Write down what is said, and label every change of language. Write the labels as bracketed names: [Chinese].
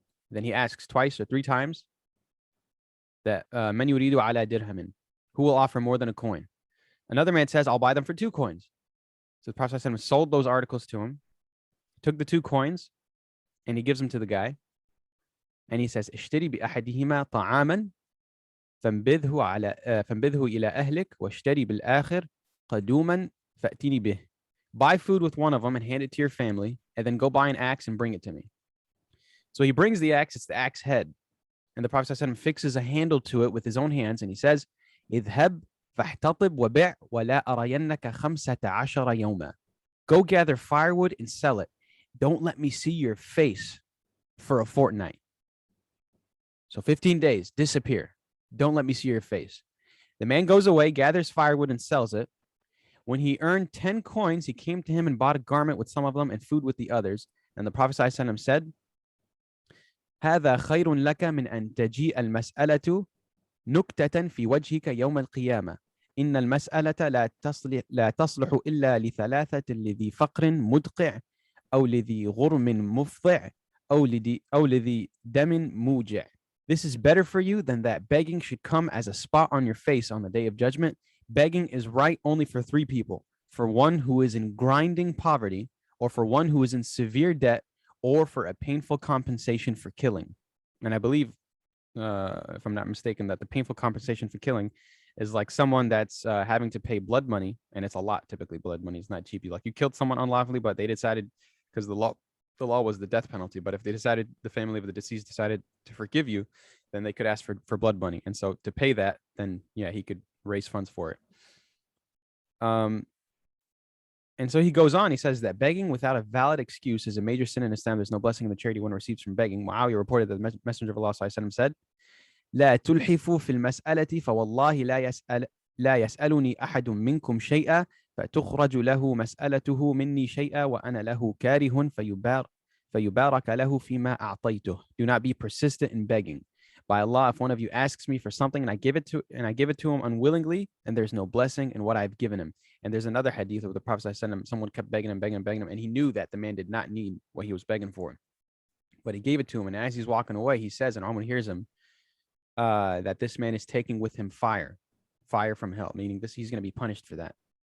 [English] Then he asks twice or 3 times that [Arabic] Man yuridu ala dirhamin? [English] Who will offer more than a coin? Another man says, I'll buy them for 2 coins. So the Prophet ﷺ sold those articles to him, took the 2 coins, and he gives them to the guy. And he says, [Arabic] Ishtari bi ahadihima ta'aman فانبذه إلى أهلك واشتري بالآخر قدوما فأتيني به. [English] Buy food with one of them and hand it to your family, and then go buy an axe and bring it to me. So he brings the axe, it's the axe head. And the Prophet ﷺ fixes a handle to it with his own hands, and he says, [Arabic] اذهب فاحتطب وبيع ولا أرينك 15 يوما. [English] Go gather firewood and sell it. Don't let me see your face for a fortnight. So 15 days, disappear. Don't let me see your face. The man goes away, gathers firewood, and sells it. When he earned 10 coins, he came to him and bought a garment with some of them and food with the others. And the Prophet ﷺ said, [Arabic] هذا خير لك من أن تجيء المسألة نكتة في وجهك يوم القيامة. إن المسألة لا تصلح إلا لثلاثة لذي فقر مدقع أو لذي غرم مفضع أو لذي دم موجع. [English] This is better for you than that begging should come as a spot on your face on the day of judgment. Begging is right only for 3 people: for one who is in grinding poverty, or for one who is in severe debt, or for a painful compensation for killing. And I believe if I'm not mistaken, that the painful compensation for killing is like someone that's having to pay blood money, and it's a lot. Typically, blood money is not cheap. Like you killed someone unlawfully, but they decided because the law was the death penalty. But if they decided, the family of the deceased decided to forgive you, then they could ask for blood money, and so to pay that, then yeah, he could raise funds for it. And so he goes on. He says that begging without a valid excuse is a major sin in Islam. There's no blessing in the charity one receives from begging. Muawiyah reported that the Messenger of Allah said, [Arabic] لا تلحفوا في المسألة فوالله لا يسألني أحد منكم شيئا فتخرج له مسألته مني شيئا وأنا له كاره فيبارك له فيما أعطيته. [English] Do not be persistent in begging. By Allah, if one of you asks me for something and I give it to him unwillingly, and there's no blessing in what I've given him. And there's another hadith of the Prophet someone kept begging him, and he knew that the man did not need what he was begging for. But he gave it to him, and as he's walking away, he says, and Umar hears him, that this man is taking with him fire from hell, meaning he's going to be punished for that.